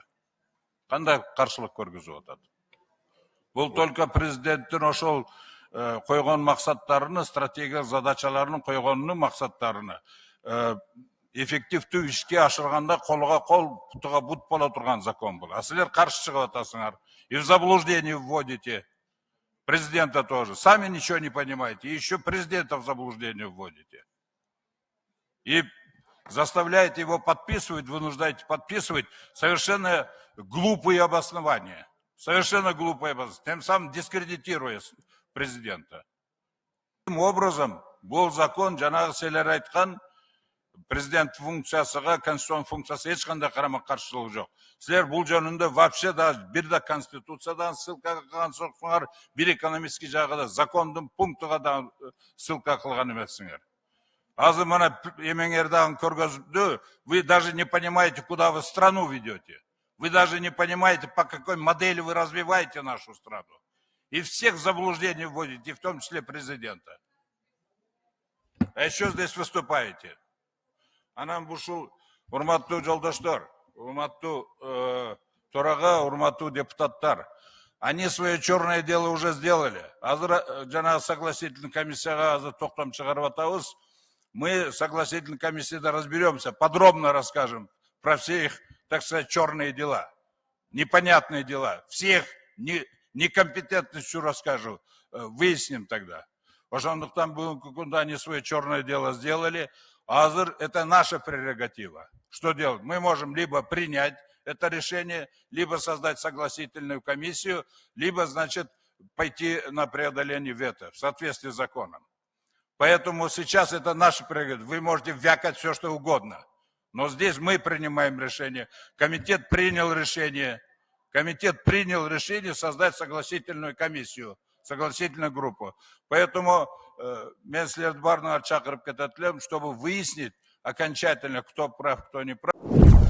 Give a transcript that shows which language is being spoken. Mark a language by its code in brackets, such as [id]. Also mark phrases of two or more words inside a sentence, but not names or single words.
[ky] Кандай каршылык көргөзүп атат? Бул только президенттин ошол койгон максаттарыны, стратегиялык задачаларынын койгонунун максаттарыны эффективдүү ишке ашырганда колго кол, бутуга бут боло турган закон бул. А силер каршы чыгып атасыңар. [ru] И в заблуждение вводите. Президента тоже. Сами ничего не понимаете. И еще президента в заблуждение вводите. И заставляете его подписывать, вынуждаете подписывать совершенно глупые обоснования. Совершенно глупые обоснования. Тем самым дискредитируя президента. Таким образом, был закон, [ky] жанагы силер айткан, президент функциясыга, конституцион функциясы ешқандай карама-каршылык жок. Силер бул жөнүндө [ru] вообще даже [ky] бир да конституциядан ссылка кылган жоқсуңар, бир экономический жагы да закондун пунктуга да ссылка кылган эмессиңер. Азыр мына эмеңер дагы көргөздү, [ru] вы даже не понимаете, куда вы страну ведете. Вы даже не понимаете, по какой модели вы развиваете нашу страну. И всех в заблуждение вводите, в том числе президента. А еще здесь выступаете. [ky] Анан ушул урматтуу жолдоштор, урматтуу төрага, урматтуу депутаттар, [ru] они свое черное дело уже сделали. [ky] Азыр жана согласительный комиссияга азыр токтом чыгарып атабыз. [ru] Мы согласительной комиссияда разберемся, подробно расскажем про все их, так сказать, черные дела, непонятные дела. Всех некомпетентностью расскажу, выясним тогда. [ky] Ошондуктан бүгүнкү күндө [ru] они свое черное дело сделали. Азыр это наша прерогатива. Что делать? Мы можем либо принять это решение, либо создать согласительную комиссию, либо, значит, пойти на преодоление вето в соответствии с законом. Поэтому сейчас это наша прерогатива. Вы можете вякать все, что угодно. Но здесь мы принимаем решение. Комитет принял решение. Комитет принял решение создать согласительную комиссию, согласительную группу. [ky] Поэтому мен силерди бардыгыңарды чакырып кетет элем, [ru] чтобы выяснить окончательно, кто прав, кто не прав.